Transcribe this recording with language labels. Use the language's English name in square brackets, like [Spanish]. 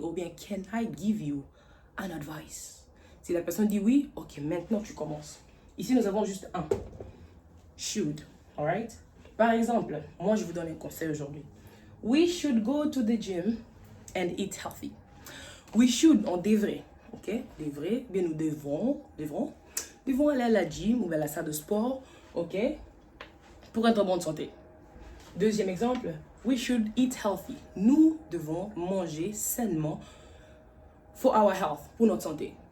[English] Ou bien can I give you an advice? [French] Si la personne dit oui, ok, maintenant tu commences. Ici nous avons juste un. [English] Should, alright? [French] Par exemple, moi je vous donne un conseil aujourd'hui. [English] We should go to the gym and eat healthy. We should, [French] on devrait, [English] ok? [French] Devrait, bien nous devons aller à la gym ou à la salle de sport, ok? Pour être en bonne santé. Deuxième exemple, [English] we should eat healthy. [French] Nous devons manger sainement [English] for our health, [French] pour notre santé.